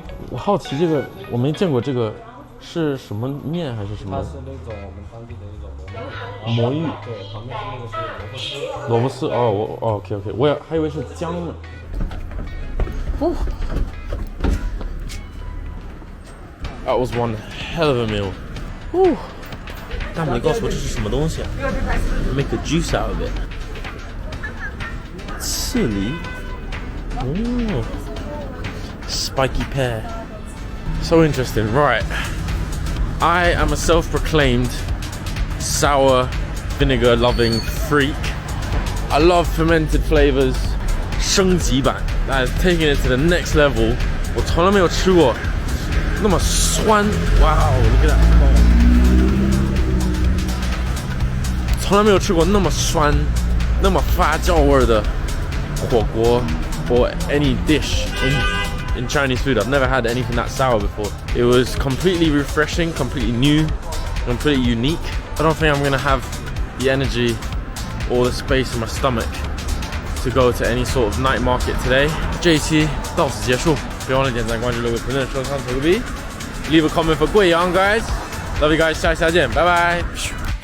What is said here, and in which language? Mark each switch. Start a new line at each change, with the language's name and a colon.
Chinese: 我好奇这个，我没见过这个是什么面还是什么？它是那种我们当地的那种魔芋。对，旁边那个是萝卜丝。哦，OK， 我也还以为是姜呢。哦。
English: That was one hell of a meal.
Chinese: 哦。大美告诉我这是什么东西啊 ？
English: Make a juice out of it.
Chinese: 刺梨。
English: Oh. Spiky pear. So interesting. Right. I am a self-proclaimed sour vinegar loving freak. I love fermented flavors.
Chinese: 升级版
English: that is taking it to the next level.
Chinese: 我从来没有吃过那么酸。
English: Wow, look at that.
Chinese: 从来没有吃过那么酸、那么发酵味的火锅
English: or any dish in Chinese food. I've never had anything that sour before. It was completely refreshing, completely new, completely unique. I don't think I'm gonna have the energy or the space in my stomach to go to any sort of night market today.
Chinese: 这一期到此结束，别忘了点赞、关注、留个评论、收藏、投个币 ，
English: leave a comment for 贵阳 guys. Love you guys，
Chinese: 下期再见，拜拜。